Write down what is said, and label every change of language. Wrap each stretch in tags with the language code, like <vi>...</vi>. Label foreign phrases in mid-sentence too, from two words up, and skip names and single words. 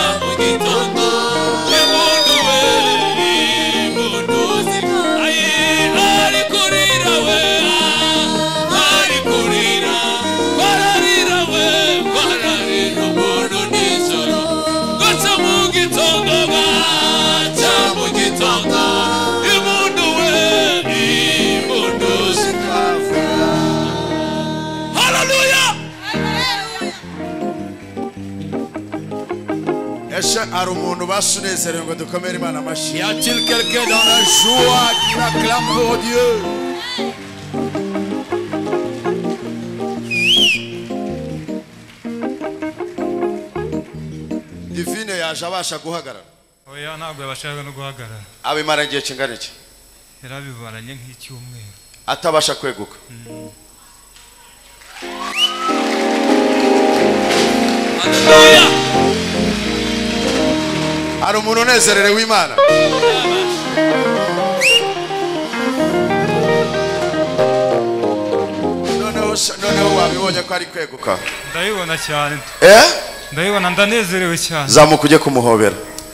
<rw>mu gitondo imuntu we impundu zikavuga ari kurira we ari kurira kwararira we kwararira umuntu nijoro baca mu gitondo baca mu gitondo imuntu we impundu zikavuga haleluya ese hari umuntu basunezerewe ngo dukomere Imana amashyi</rw> <fr>y a-t-il quelqu'un dans la joie qui acclame pour Dieu</fr> <rw>Divine yaje abasha guhagarara oya ntabwo yabashaga no guhagarara abimara igihe kingana iki yarabibaranye nk'icyumweru atabasha kweguka haleluya hari umuntu unezererewe Imana noneho wabibonye ko ari kweguka ndabibona cyane eh ndabibona ndanezerewe cyane zamuka ujye kumuhobera</rw>